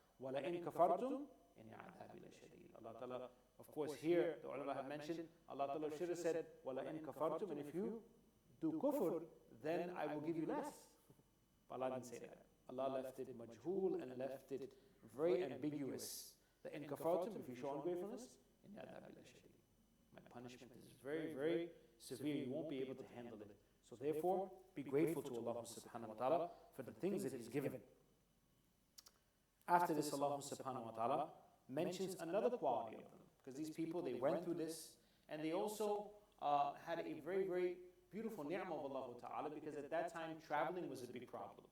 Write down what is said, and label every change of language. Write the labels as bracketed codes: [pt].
[ar] وَلَإِنْ كَفَرْتُمْ إِنَّ عَذَابِي لَشَدِيدٌ. [en] Allah Ta'ala, of course, here the ulama have mentioned, Allah Ta'ala should have said, [ar] وَلَإِنْ كَفَرْتُمْ, [en] and if you do kufr, then I will give you less. But Allah didn't say that. Allah left it majhul and left it very ambiguous. [ar] لَإِنْ كَفَرْتُمْ, [en] if you show ungratefulness, [ar] إِنَّ عَذَابِي لَشَدِيدٌ. [en] My punishment is very, very severe. You won't be able to handle it. So therefore, be grateful to Allah subhanahu wa ta'ala for the things that He's given. After this, Allah subhanahu wa ta'ala mentions another quality of them. Because these people, they went through this, and they also had a very, very beautiful ni'mah of Allah ta'ala, because at that time, traveling was a big problem.